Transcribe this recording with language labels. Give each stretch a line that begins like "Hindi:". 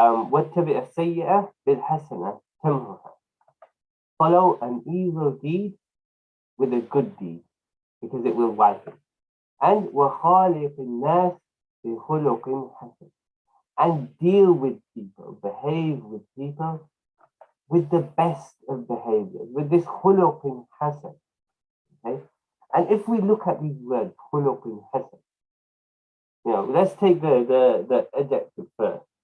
Arabic: واتبع السيئة بالحسنة تمحها.
English: Follow an evil deed with a good deed, because it will wipe it.
Arabic: And وخالق الناس بخلق حسن.
English: And deal with people, behave with people with the best of behaviors, with this khuluq hasan. Okay? And if we look at these words, khuluq hasan, let's take the adjective first.